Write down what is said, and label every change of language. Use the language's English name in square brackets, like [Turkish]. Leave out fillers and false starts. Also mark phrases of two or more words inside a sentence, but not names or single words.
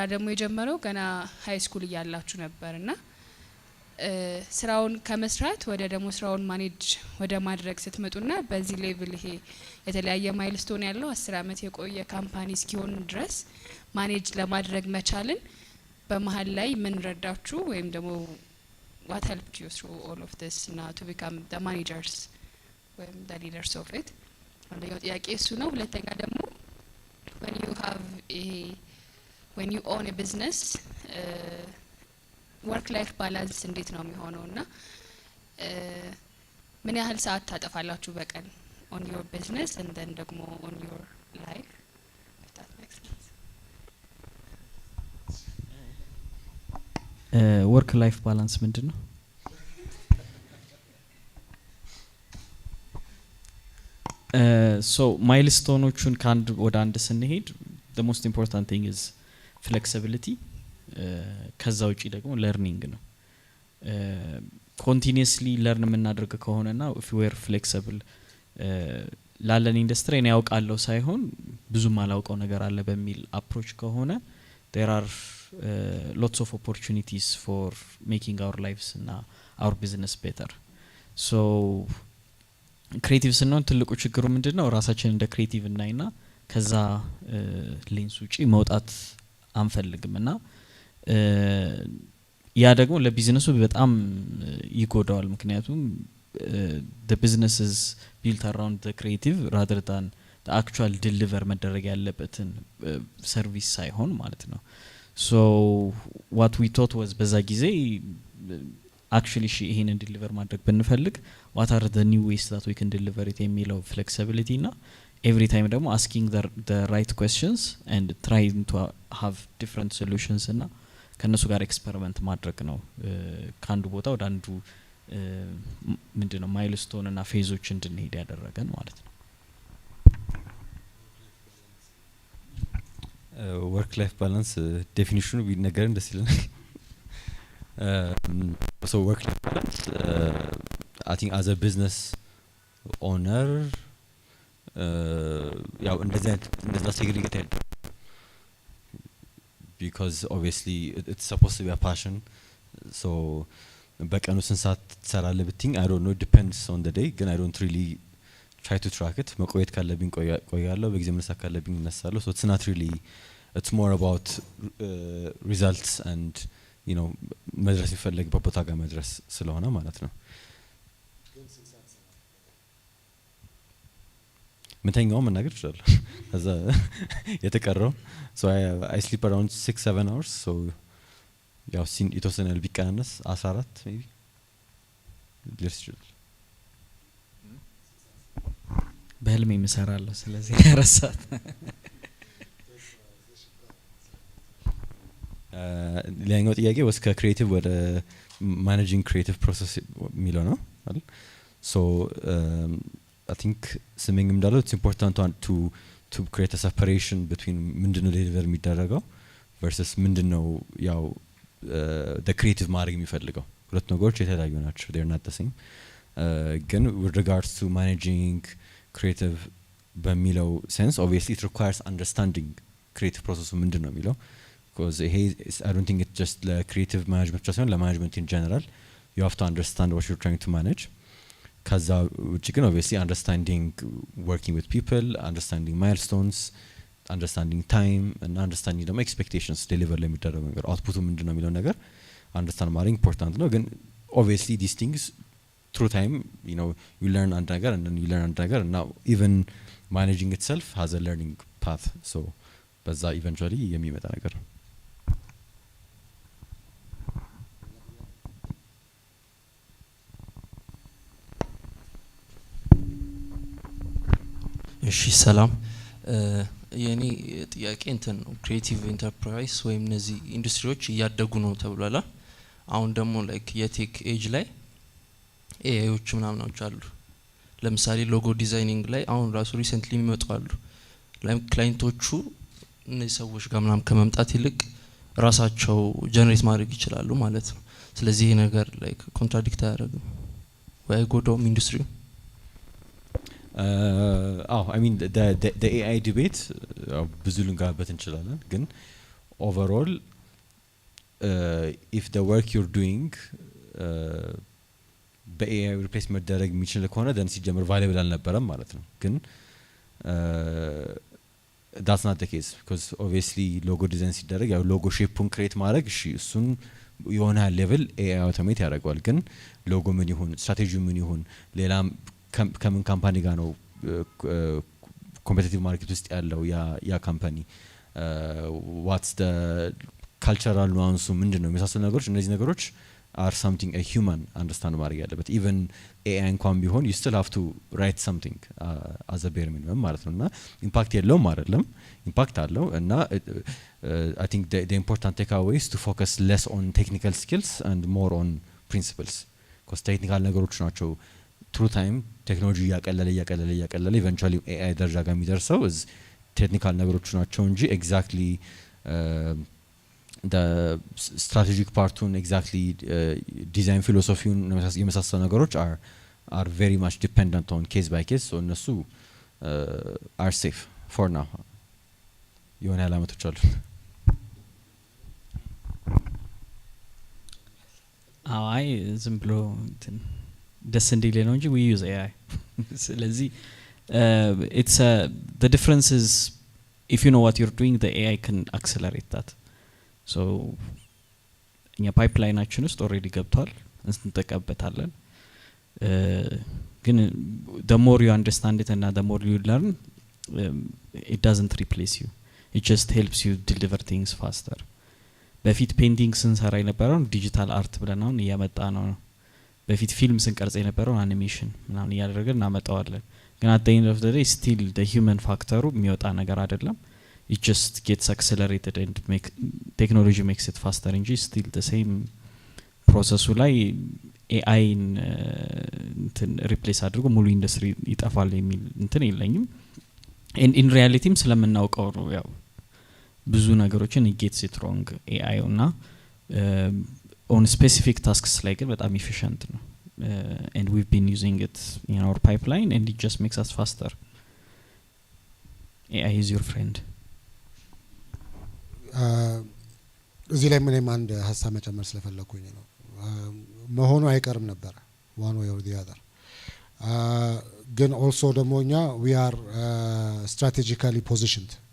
[Amharic] ደግሞ የጀመረው ገና ሃይ ስኩል እያላችሁ ነበርና ስራውን ከመስራት ወደ ደግሞ ስራውን ማኔጅ ወደ ማድረግ ስትመጡና በዚህ ሌቭል ይሄ የተለያየ ማይልስቶን ያለው 10 አመት የቆየ ካምፓኒ እስኪሆን ድረስ ማኔጅ ለማድረግ መቻልን በመሃል ላይ ምን ረዳችሁ ወይም ደግሞ [English] what helped you through all of this now to become the managers when the leaders of it? [Amharic] አንደኛው ጥያቄ እሱ ነው። ሁለተኛ ደግሞ [English] when you own a business work life balance [Amharic] እንዴት ነው የሚሆነውና ምን ያህል ሰዓት ታጠፋላችሁ በቀን [English] on your business and then ደግሞ on your life, if that makes sense? work life balance ምንድነው? [Amharic] so ማይልስቶኖቹን ካንድ ወደ አንድ ስንሄድ [English] the most important thing is flexibility [Amharic] ከዛ ውጪ ደግሞ ለርኒንግ ነው [English] continuously learn [Amharic] የምናደርግ ከሆነና [English] if we are flexible [Amharic] ላለን ኢንዱስትሪ ነው ያውቃለሁ ሳይሆን ብዙ ማላውቀው ነገር አለ በሚል አፕሮች ከሆነ [English] there are lots of opportunities for making our lives and our business better so creative [Amharic] ስንሆን ትልቁ ችግሩ ምንድነው ራሳችንን እንደ creative እናይና ከዛ ሌንስ ውጪ መውጣት አንፈልግምና ያ ደግሞ ለቢዝነሱ በጣም ይጎዳዋል ምክንያቱም [English] the business is built around the creative rather than the actual deliver [Amharic] መደረግ ያለበትን ሰርቪስ ሳይሆን ማለት ነው [English] so what we thought was [Amharic] በዛ ጊዜ actually ይሄንን deliver ማድረግ ብንፈልግ [English] what are the new ways that we can deliver it [Amharic] የሚለው flexibility እና [English] every time [Amharic] ደግሞ [English] asking the right questions and trying to have different solutions [Amharic] እና ከነሱ ጋር ኤክስፐሪመንት ማድረግ ነው ካንዱ ቦታ ወደ አንዱ ምንድነው ማይልስቶን እና ፌዞች እንድንሄድ ያደረገን ማለት ነው [English] work life balance definition [Amharic] ቢነገረን ደስ ይለናል [English] so work life balance I think as a business owner [Amharic] ያው እንደዛ [English] segregate because obviously it's supposed to be a passion so [Amharic] በቀኑ ስንት ሰዓት ትሰራለህ ብትኝ [English] I don't know depends on the day ግን I don't really try to track it [Amharic] መቆየት ካለብኝ ቆያለሁ በጊዜ መነሳት ካለብኝ እነሳለሁ [English] so it's not really it's more about results and you know [Amharic] መድረስ ይፈልግበት ቦታ ጋር መድረስ ስለሆነ ማለት ነው ምንተኛው መናገር ይችላል ከዛ የተቀረው [English] so I sleep around 6-7 hours so [Amharic] ያው የተወሰነ ቢቀናነስ 14 maybe just በህልሜ ምሰራለሁ ስለዚህ ያረሳት ሌላኛው ጥያቄ was ከክሪኤቲቭ ወደ [English] managing creative process [Amharic] የሚለው ነው አይደል [English] so I think [Amharic] ስሚንግ እንዳለው [English] it's important to create a separation between [Amharic] ምንድነው deliver የሚደረገው versus ምንድነው ያው [English] the creative [Amharic] ማድረግ የሚፈልገው ሁለት ነገሮች የተለያዩ ናቸው [English] they are not the same ግን with regards to managing creative በሚለው sense obviously it requires understanding creative process [Amharic] ምንድነው የሚለው [English] because I don't think it's just the creative management just the management in general you have to understand what you're trying to manage kaza which you can obviously understanding working with people understanding milestones understanding time and understanding the expectations deliver ለሚደረገው ነገር output [Amharic] ምንድነው የሚለው ነገር [English] understand ማድረግ important ነው ግን obviously these things through time you know you learn [Amharic] አንድ ነገር [English] and then you learn [Amharic] አንድ ነገር [English] and now even managing itself has a learning path so በዛ eventually [Amharic] የሚመጣ ነገር እሺ ሰላም የኔ ጥያቄ እንትን ነው [English] creative enterprise [Amharic] ወይም እነዚህ ኢንዱስትሪዎች እያደጉ ነው ተብሏል አሁን ደግሞ ላይክ የቴክ ኤጅ ላይ ኤአይዎች ምናምናዎች አሉ ለምሳሌ [English] logo designing [Amharic] ላይ አሁን ራሱ ሪሰንትሊ የሚመጡ አሉ ላይክ ክላይንቶቹ እነዚህ ሰዎች ጋር ምናም ከመምጣት ይልቅ ራሳቸው ጀነሬት ማድረግ ይችላሉ ማለት ነው ስለዚህ ይሄ ነገር ላይክ ኮንትራዲክት አያደርግም ወይ ጎዶም ኢንዱስትሪ [English] I mean the AI debate [Amharic] ብዙ ልንጋበት እንችላለን ግን [English] overall if the work you're doing በAI replace [Amharic] መደረግ የሚችል ከሆነ [English] then ሲጀምር valuable [Amharic] አልነበረም ማለት ነው ግን [English] that's not the case because obviously logo design [Amharic] ሲደረግ ያው [English] logo shape-ን create ማድረግ [Amharic] እሺ እሱን የሆነ level AI automate ያደርጋል ግን logo ምን ይሁን strategy ምን ይሁን ሌላም ከምን ካምፓኒ ጋር ነው [English] competitive market [Amharic] ውስጥ ያለው ያ ካምፓኒ [English] what's the cultural nuance [Amharic] ምንድነው የሚሳሰሉ ነገሮች እነዚህ ነገሮች [English] are something a human understand [Amharic] ማድረግ ያለበት [English] even AI [Amharic] እንኳን ቢሆን [English] you still have to write something as a bare minimum [Amharic] ማለት ነውና ኢምፓክት የለውም አይደለም ኢምፓክት አለው እና [English] I think the important takeaway is to focus less on technical skills and more on principles because technical [Amharic] ነገሮች ናቸው [English] through time technology ያቀለለ eventually AI [Amharic] ደረጃ ጋር የሚደርሰው [English] is technical [Amharic] ነገሮች ናቸው እንጂ [English] exactly the strategic partun exactly design philosophy [Amharic] የመሳሰሉ ነገሮች [English] are very much dependent on case by case, so እነሱ are safe for now [Amharic] የሆነ ያላመቶች አሉ አይ ዝም ብሎ ደስ እንዲል ነው እንጂ [English] we use AI ስለዚህ it's the difference is if you know what you're doing the AI can accelerate that so [Amharic] እኛ ፓይፕላይናችን ውስጥ ኦሬዲ ገብቷል እንጠቀምበታለን ግን [English] the more you understand it and the more you learn it doesn't replace you it just helps you deliver things faster [Amharic] በፊት ፔይንቲንግ ስንሰራ የነበረው [English] digital art [Amharic] ብለን አሁን እያመጣ ነው በፊት ፊልም ስንቀርጽ የነበረው አኒሜሽን ምናምን እያደረገን እናመጣዋለን ግን [English] at the end of the day still the human factor [Amharic] የሚወጣ ነገር አይደለም [English] it just gets accelerated and technology makes it faster and still the same process ላይ AI [Amharic] እንትን ሪፕሌስ አድርጎ ሙሉ ኢንዱስትሪ ይጠፋል የሚል እንትን የለኝም [English] and in reality [Amharic] ስለምናውቀው ነው ያው ብዙ ነገሮችን [English] it gets it wrong AI እና on specific tasks [Amharic] ላይ ግን በጣም [English] efficient ነው and we've been using it in our pipeline and it just makes us faster AI is your friend [Amharic] እዚህ ላይ ምንም አንድ ሐሳብ መጨመር ስለፈለኩኝ ነው መሆኑ አይቀርም ነበር [English] one way or the other [Amharic] ግን also ደሞኛ [English] we are strategically positioned